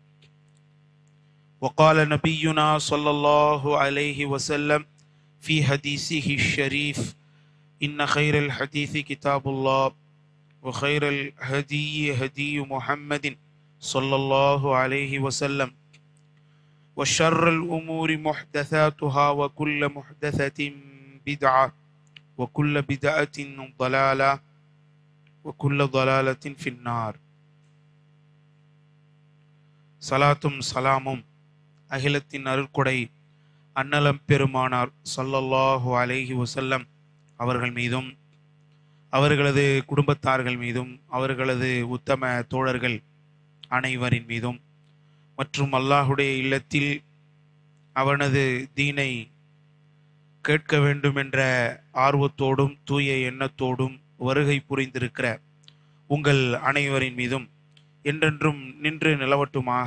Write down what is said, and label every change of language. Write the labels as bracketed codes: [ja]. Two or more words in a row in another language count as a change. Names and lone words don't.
[ar] وقال نبينا صلى الله عليه وسلم في حديثه الشريف: إن خير الحديث كتاب الله وخير الهدي هدي محمد صلى الله عليه وسلم وشر الأمور محدثاتها وكل محدثة بدعة وكل بدعة ضلالة وكل ضلالة في النار. [ta] சலாத்தும் சலாமும் அகிலத்தின் அருட்கொடை அன்னலம் பெருமானார் [ar] صلى الله عليه وسلم [ta] அவர்கள் மீதும் அவர்களது குடும்பத்தார்கள் மீதும் அவர்களது உத்தம தோழர்கள் அனைவரின் மீதும் மற்றும் அல்லாஹுடைய இல்லத்தில் அவனது தீனை கேட்க வேண்டும் என்ற ஆர்வத்தோடும் தூய எண்ணத்தோடும் வருகை புரிந்திருக்கிற உங்கள் அனைவரின் மீதும் என்றென்றும் நின்று நிலவட்டுமாக.